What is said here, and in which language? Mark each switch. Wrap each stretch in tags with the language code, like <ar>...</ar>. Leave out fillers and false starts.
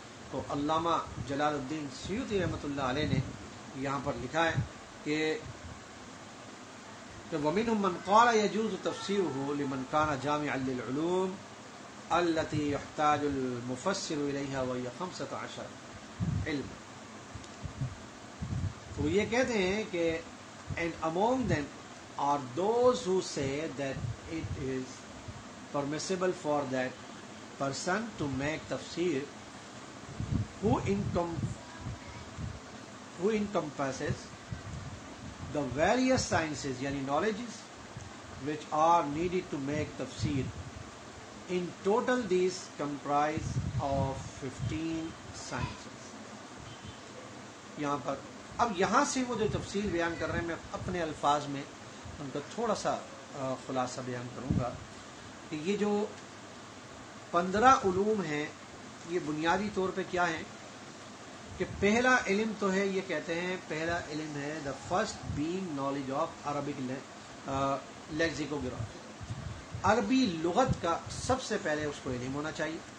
<ur>تو علامہ جلال الدین سیوطی رحمۃ اللہ علیہ نے یہاں پر لکھا ہے کہ</ur> <ar>وَمِنْهُمْ مَنْ قَالَ يَجُوزُ تَفْسِيرُهُ لِمَنْ كَانَ جَامِعًا لِلْعُلُومِ الَّتِي يَحْتَاجُ الْمُفَسِّرُ إِلَيْهَا وَهِيَ</ar> <ur>15 علم. تو یہ کہتے ہیں کہ</ur> <en>and among them are those who say that it is permissible for that person to make tafsir who encompasses the various sciences, yani knowledges which are needed to make tafsir. In total these comprise of 15 sciences.</en> <ur>یہاں پر اب یہاں سے وہ جو تفصیل بیان کر رہے ہیں میں اپنے الفاظ میں ان کا تھوڑا سا خلاصہ بیان کروں گا کہ یہ جو 15 علوم ہیں یہ بنیادی طور پہ کیا ہیں کہ پہلا علم تو ہے، یہ کہتے ہیں پہلا علم ہے</ur> <en>the first being knowledge of Arabic lexicography,</en> <ur>عربی لغت کا سب سے پہلے اس کو علم ہونا چاہیے،</ur>